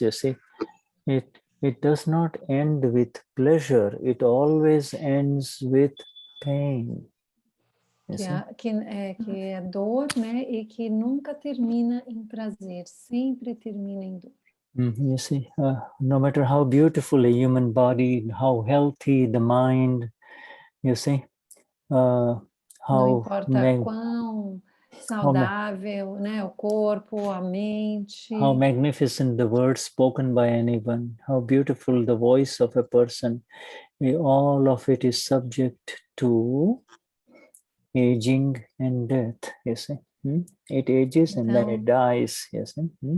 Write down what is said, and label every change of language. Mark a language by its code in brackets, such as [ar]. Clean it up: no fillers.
[en] You see, it does not end with pleasure. It always ends with pain. [pt] Que é dor, né? E que nunca termina em prazer, sempre termina em dor. [en] You see, no matter how beautiful a human body, how healthy the mind, you see, [pt] Não importa quão saudável, né, o corpo, a mente. [en] How magnificent the words spoken by anyone, how beautiful the voice of a person, all of it is subject to aging and death, you see. It ages and then it dies, you see.